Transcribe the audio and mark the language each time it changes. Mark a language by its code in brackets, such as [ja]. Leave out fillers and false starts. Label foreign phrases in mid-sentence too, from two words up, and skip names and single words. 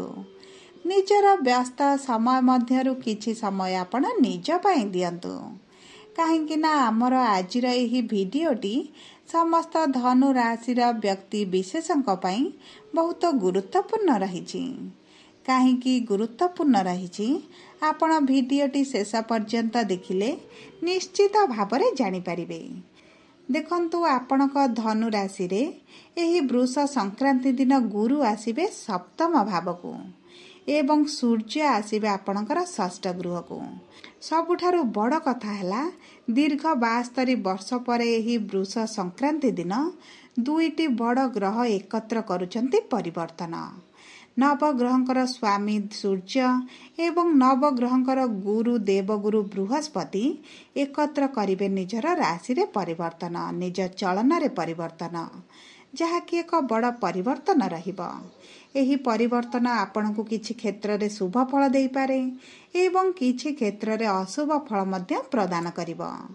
[or] ନିଜର ବ୍ୟସ୍ତ ସମୟ ମଧ୍ୟରୁ କିଛି ସମୟ ଆପଣ ନିଜ ପାଇଁ ଦିଅନ୍ତୁ କାହିଁ ନା ଆମର ଆଜି ଭିଡିଓଟି ସମସ୍ତ ଧନୁ ରାଶି ବ୍ୟକ୍ତି ବିଶେଷଙ୍କ ବହୁତ ଗୁରୁତ୍ୱପୂର୍ଣ୍ଣ ରହିଛି। କାହିଁ ଗୁରୁତ୍ୱପୂର୍ଣ୍ଣ ରହିଛି ଆପଣ ଭିଡିଓଟି ଶେଷ ପର୍ଯ୍ୟନ୍ତ ଦେଖିଲେ ନିଶ୍ଚିତ ଭାବେ ଜାଣିପାରିବେ। ଦେଖନ୍ତୁ ଆପଣଙ୍କ ଧନୁ ରାଶି ରେ ଏହି ବୃଷ ସଂକ୍ରାନ୍ତି ଦିନ ଗୁରୁ ଆସିବେ ସପ୍ତମ ଭାବ କୁ ଏବଂ ସୂର୍ଯ୍ୟ ଆସିବେ ଆପଣଙ୍କର ଷଷ୍ଠ ଗୃହ କୁ। ସବୁଠାରୁ ବଡ଼ କଥା ହେଲା ଦୀର୍ଘ 72 ବର୍ଷ ପରେ ଏହି ବୃଷ ସଂକ୍ରାନ୍ତି ଦିନ ଦୁଇଟି ବଡ଼ ଗ୍ରହ ଏକତ୍ର କରୁଛନ୍ତି ପରିବର୍ତ୍ତନ। ନବଗ୍ରହଙ୍କର ସ୍ୱାମୀ ସୂର୍ଯ୍ୟ ଏବଂ ନବଗ୍ରହଙ୍କର ଗୁରୁ ଦେବଗୁରୁ ବୃହସ୍ପତି ଏକତ୍ର କରିବେ ନିଜର ରାଶି ରେ ପରିବର୍ତ୍ତନ, ନିଜ ଚଳନ ରେ ପରିବର୍ତ୍ତନ, ଯାହା କି ଏକ ବଡ଼ ପରିବର୍ତ୍ତନ ରହିବ। ଏହି ପରିବର୍ତ୍ତନ ଆପଣଙ୍କୁ କିଛି କ୍ଷେତ୍ର ରେ ଶୁଭ ଫଳ ଦେଇ ପାରେ ଏବଂ କିଛି କ୍ଷେତ୍ର ରେ ଅଶୁଭ ଫଳ ମଧ୍ୟ ପ୍ରଦାନ କରିବ।